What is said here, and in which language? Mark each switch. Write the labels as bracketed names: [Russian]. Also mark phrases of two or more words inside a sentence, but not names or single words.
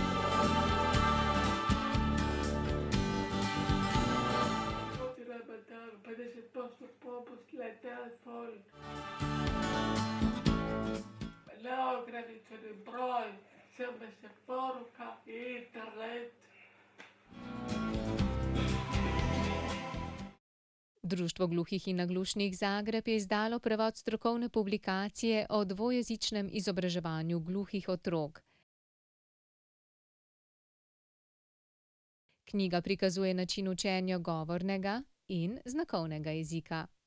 [Croatian] Potreba da 50% popust na telefon. Neograničeni broj, SMS poruka i internet. [Slovenian] Društvo gluhih in naglušnih Zagreb je izdalo prevod strokovne publikacije o dvojezičnem izobraževanju gluhih otrok. Knjiga prikazuje način učenja govornega in znakovnega jezika.